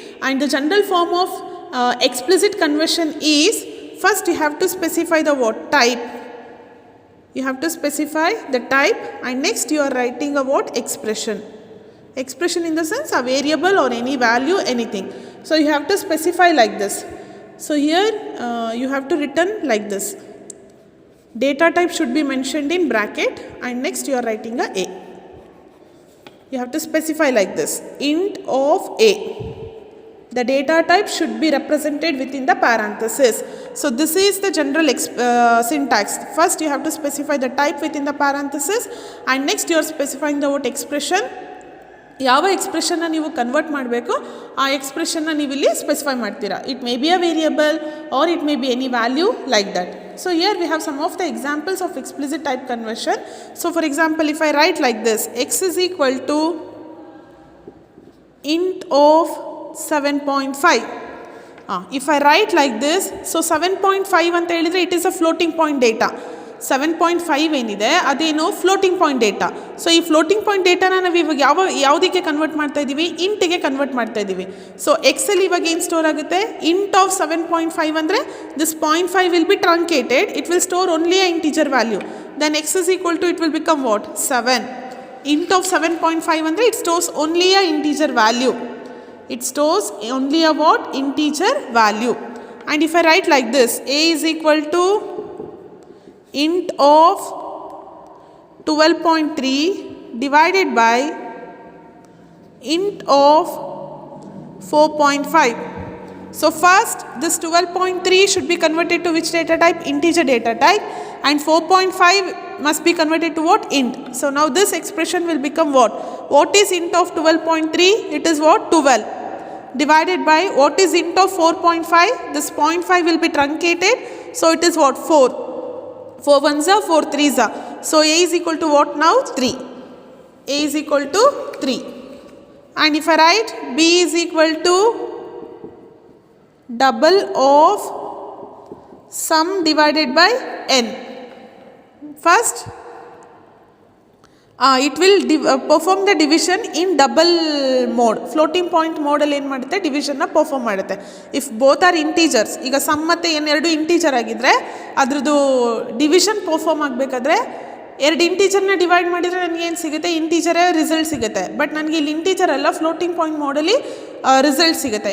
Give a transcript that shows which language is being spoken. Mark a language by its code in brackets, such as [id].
[en] And the general form of explicit conversion is, first you have to specify the what? Type. You have to specify the type, and next you are writing a what? Expression. Expression in the sense a variable or any value, anything. So you have to specify like this. So here you have to written like this. Data type should be mentioned in bracket, and next you are writing a. You have to specify like this. Int of a. The data type should be represented within the parenthesis. So this is the general syntax. First you have to specify the type within the parenthesis, and next you are specifying the what? Expression. [kn] ಯಾವ ಎಕ್ಸ್ಪ್ರೆಷನ್ನ ನೀವು convert ಮಾಡಬೇಕು ಆ ಎಕ್ಸ್ಪ್ರೆಷನ್ನ ನೀವು ಇಲ್ಲಿ specify ಮಾಡ್ತೀರಾ. [en] It may be a variable or it may be any value like that. So here we have some of the examples of explicit type conversion. So for example, if I write like this, x is equal to int of 7.5. If I write like this, so 7.5 [kn] ಅಂತ ಹೇಳಿದರೆ [en] it is a floating point data. [kn] 7.5 ಏನಿದೆ ಅದೇನು floating point data. So ಈ floating point ಡೇಟಾನ ನಾವು ಇವಾಗ ಯಾವುದಕ್ಕೆ convert ಮಾಡ್ತಾ ಇದ್ದೀವಿ? ಇಂಟಿಗೆ ಕನ್ವರ್ಟ್ ಮಾಡ್ತಾ ಇದ್ದೀವಿ. ಸೊ ಎಕ್ಸಲ್ಲಿ ಇವಾಗ ಏನು ಸ್ಟೋರ್ ಆಗುತ್ತೆ? [en] Int of 7.5 ಅಂದರೆ this 0.5 will be truncated, it will store only a integer value. Then x is equal to it will become what? 7. Int of 7.5 ಅಂದರೆ it stores only a integer value. It stores only a what? Integer value. And if I write like this, a is equal to int of 12.3 divided by int of 4.5. So first this 12.3 should be converted to which data type? Integer data type. And 4.5 must be converted to what? Int. So now this expression will become what? What is int of 12.3? It is what? 12. Divided by what is int of 4.5? This 0.5 will be truncated, so it is what? 4. 4 ones are 4 threes are. So a is equal to what now? 3. A is equal to 3. And if I write b is equal to double of sum divided by n. First it will perform the division in double mode. [kn] Floating point ಮೋಡಲ್ಲಿ ಏನು ಮಾಡುತ್ತೆ, ಡಿವಿಷನ್ನ perform ಮಾಡುತ್ತೆ. [en] if both are integers, [kn] ಈಗ some ಮತ್ತು ಎರಡು integer ಆಗಿದ್ದರೆ ಅದ್ರದ್ದು division perform ಆಗಬೇಕಾದ್ರೆ ಎರಡು ಇಂಟೀಜರ್ನ ಡಿವೈಡ್ ಮಾಡಿದರೆ ನನಗೆ ಏನು ಸಿಗುತ್ತೆ, ಇಂಟೀಜರೇ ರಿಸಲ್ಟ್ ಸಿಗುತ್ತೆ. ಬಟ್ ನನಗೆ ಇಲ್ಲಿ ಇಂಟೀಜರ್ ಅಲ್ಲ, ಫ್ಲೋಟಿಂಗ್ ಪಾಯಿಂಟ್ ಮೋಡಲ್ಲಿ ರಿಸಲ್ಟ್ ಸಿಗುತ್ತೆ.